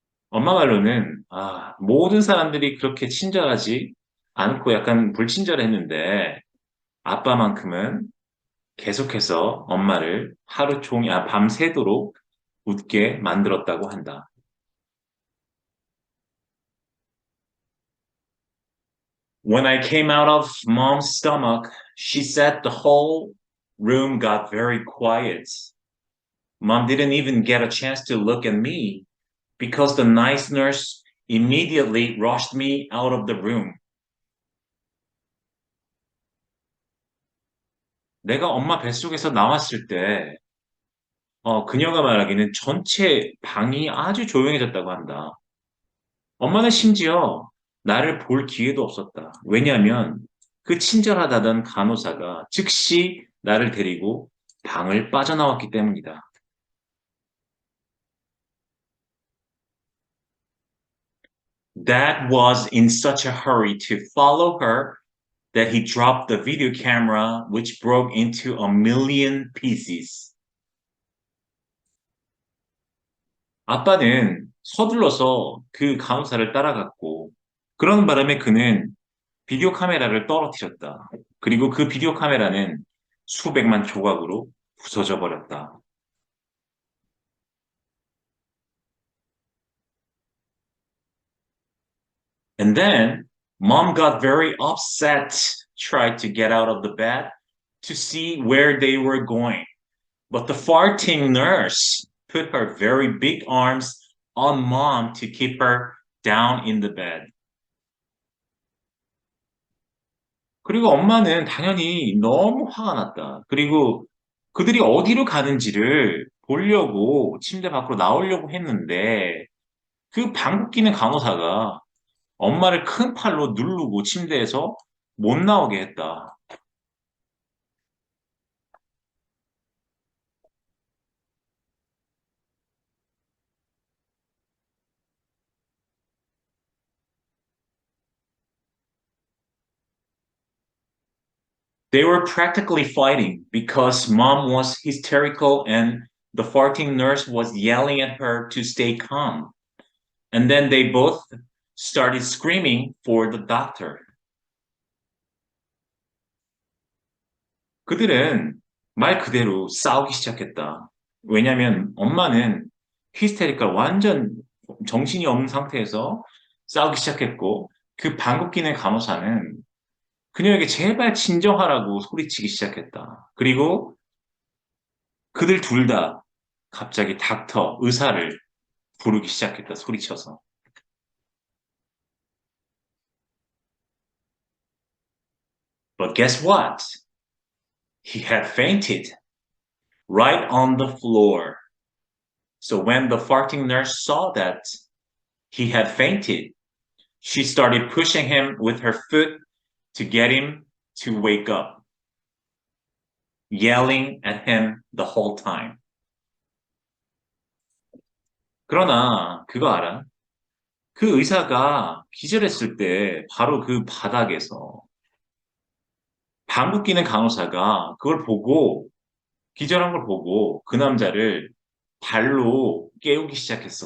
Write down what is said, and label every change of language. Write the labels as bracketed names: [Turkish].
[Korean] 엄마 말로는 모든 사람들이 그렇게 친절하지 않고 약간 불친절했는데 아빠만큼은 계속해서 엄마를 하루 종일 밤새도록 웃게 만들었다고 한다. [English] When I came out of mom's stomach, she said the whole room got very quiet. Mom didn't even get a chance to look at me because the nice nurse immediately rushed me out of the room. [Korean] 내가 엄마 뱃속에서 나왔을 때, 그녀가 말하기는 전체 방이 아주 조용해졌다고 한다. 엄마는 심지어 나를 볼 기회도 없었다. 왜냐하면 그 친절하다던 간호사가 즉시 나를 데리고 방을 빠져나왔기 때문이다. [English] Dad was in such a hurry to follow her that he dropped the video camera, which broke into a million pieces. [Korean] 아빠는 서둘러서 그 간호사를 따라갔고, 그런 바람에 그는 비디오 카메라를 떨어뜨렸다. 그리고 그 비디오 카메라는 수백만 조각으로 부서져 버렸다. [English] And then mom got very upset, tried to get out of the bed to see where they were going. But the farting nurse put her very big arms on mom to keep her down in the bed. [Korean] 그리고 엄마는 당연히 너무 화가 났다. 그리고 그들이 어디로 가는지를 보려고 침대 밖으로 나오려고 했는데 그 방귀 뀌는 간호사가 엄마를 큰 팔로 누르고 침대에서 못 나오게 했다. [English] They were practically fighting because mom was hysterical and the farting nurse was yelling at her to stay calm. And then they both started screaming for the doctor. [Korean] 그들은 말 그대로 싸우기 시작했다. 왜냐하면 엄마는 히스테리컬 완전 정신이 없는 상태에서 싸우기 시작했고 그 방귀 뀌는 간호사는 그녀에게 제발 진정하라고 소리치기 시작했다. 그리고 그들 둘 다 갑자기 닥터, 의사를 부르기 시작했다. 소리쳐서. [English] But guess what? He had fainted right on the floor. So when the farting nurse saw that he had fainted, she started pushing him with her foot to get him to wake up, yelling at him the whole time. [Korean] 그러나 그거 알아? 그 의사가 기절했을 때 바로 그 바닥에서 방귀 뀌는 간호사가 그걸 보고 기절한 걸 보고 그 남자를 발로 깨우기 시작했어.